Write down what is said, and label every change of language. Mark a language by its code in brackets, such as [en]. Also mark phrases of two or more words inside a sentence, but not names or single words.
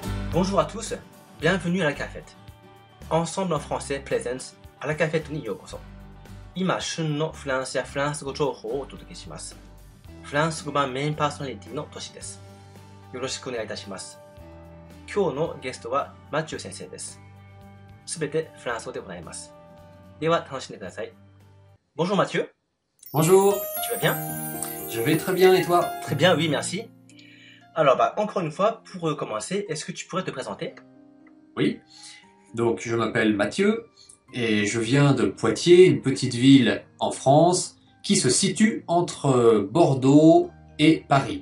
[fr] Bonjour à tous, bienvenue à la cafette. Ensemble en français Pleasance à la cafette [ja] にようこそ。今旬のフランスやフランス語情報をお届けします。フランス語版メインパーソナリティのトシです。よろしくお願いいたします。今日のゲストはマチュー先生です。すべてフランス語でございます。では楽しんでください。Bonjour Mathieu. [fr] Bonjour. Tu vas bien? Je vais très bien et toi? Très bien, oui, merci. Alors, encore une fois, pour commencer, est-ce que tu pourrais te présenter? Oui. Donc, je m'appelle Mathieu et je viens de Poitiers, une petite ville en France qui se situe entre Bordeaux et Paris.